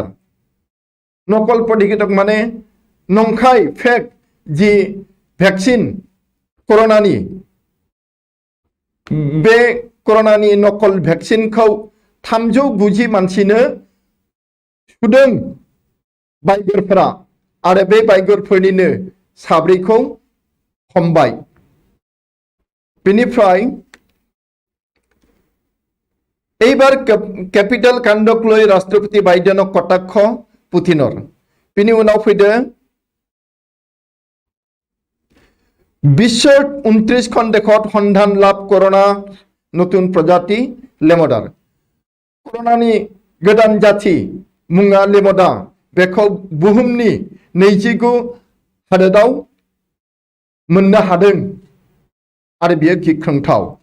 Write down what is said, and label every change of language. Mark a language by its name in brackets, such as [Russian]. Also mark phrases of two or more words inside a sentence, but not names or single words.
[Bodo] नकल प्रतिषेधक माने नंखाय फेक जी वैक्सीन कर'नानि बे कर'नानि नकल वैक्सीनखौ 390 मानसिनो सुदों बायगरफोरा आरो बे बायगरफोरनिनो 4खौ हमबाय। [Assamese] बेनिफ्राय এইবাৰ কেপিটেল কাণ্ডক লৈ ৰাষ্ট্ৰপতি বাইডেনক কটাক্ষ পুতিনৰ। [Bodo] बिनि उनाव फैदो [Assamese] বিশ্বৰ 29খন দেশত সন্ধান লাভ [Bodo] कर'ना नतुन प्रजाति लेमडार। कर'नानि गोदान जाथि मुङा लेमडा, बेखौ बुहुमनि 29 हादोराव मोननो हादों आरो बियो गिख्रंथाव।